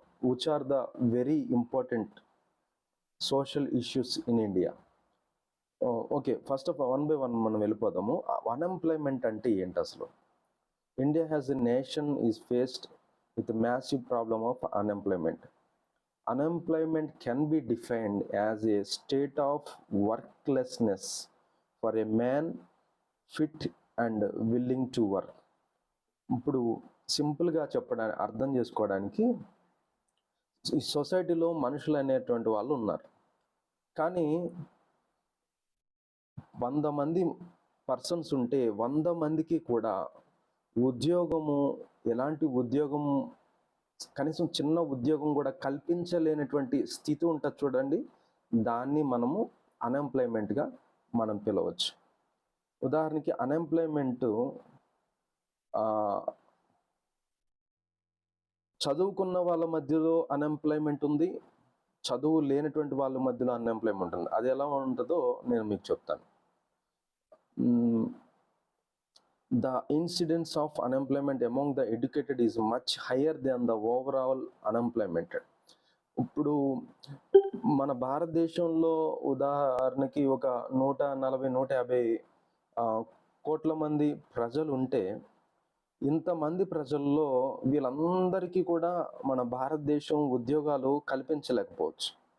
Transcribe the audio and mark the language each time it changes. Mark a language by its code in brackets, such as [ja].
[en] which are the very important social issues in India. [te] Okay, [en] first of one by one [te] మనం వెళ్ళిపోదాము. Unemployment అంటే ఏంటి అసలు? [en] India has a nation is faced with massive problem of unemployment. Unemployment can be defined as a state of worklessness for a man fit and willing to work. [te] ఇప్పుడు సింపుల్గా చెప్పడానికి, అర్థం చేసుకోవడానికి, ఈ సొసైటీలో మనుషులు అనేటువంటి వాళ్ళు ఉన్నారు. కానీ 100 మంది పర్సన్స్ ఉంటే 100 మందికి కూడా ఉద్యోగము, ఎలాంటి ఉద్యోగం, కనీసం చిన్న ఉద్యోగం కూడా కల్పించలేనటువంటి స్థితి ఉంటుంది చూడండి, దాన్ని మనము అన్ఎంప్లాయ్మెంట్గా మనం పిలవచ్చు. ఉదాహరణకి అన్ఎంప్లాయ్మెంట్ చదువుకున్న వాళ్ళ మధ్యలో అన్ఎంప్లాయ్మెంట్ ఉంది, చదువు లేనటువంటి వాళ్ళ మధ్యలో అన్ఎంప్లాయ్మెంట్ ఉంది. అది ఎలా ఉంటుందో నేను మీకు చెప్తాను. [en] The incidence of unemployment among the educated is much higher than the overall unemployment. [te] ఇప్పుడు మన భారతదేశంలో ఉదాహరణకి ఒక 140-150 కోట్ల మంది ప్రజలు ఉంటే, ఇంతమంది ప్రజల్లో వీళ్ళందరికీ కూడా మన భారతదేశం ఉద్యోగాలు కల్పించలేకపోవచ్చు.